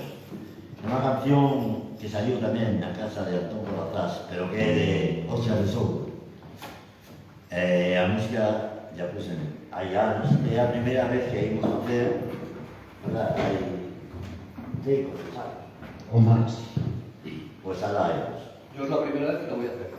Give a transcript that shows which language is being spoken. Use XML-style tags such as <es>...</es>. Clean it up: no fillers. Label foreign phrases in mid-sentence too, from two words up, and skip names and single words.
<gl>É unha canción que saliu tamén na casa de Antón Corrazás, pero que é de Ocha de Soul. A música, ya pues, hai anos, é a primeira vez que ímos a facer, verdad, hai 5 anos. O más. Sí, pues alá ímos.</gl> <es>Yo es la primera vez que la voy a hacer.</es>